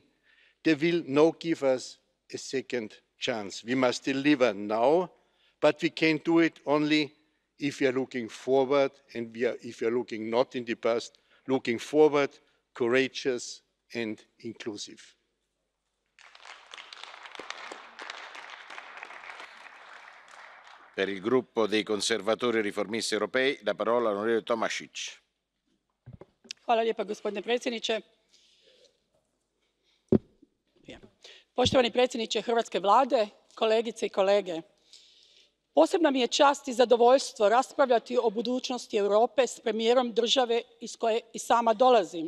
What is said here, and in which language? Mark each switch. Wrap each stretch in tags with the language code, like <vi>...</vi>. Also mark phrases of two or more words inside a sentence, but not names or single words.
<en>They will not give us a second chance. We must deliver now, but we can do it only if we are looking forward and if we are looking not in the past, looking forward, courageous and inclusive.</en> <it>Per il gruppo dei conservatori e riformisti europei la parola all'onorevole Tomasić.</it> <hr>Hvala lijepa gospodine predsjedniče. Poštovani predsjedniče hrvatske vlade, kolegice i kolege. Posebna mi je čast i zadovoljstvo raspravljati o budućnosti Europe s premijerom države iz koje i sama dolazim.</hr>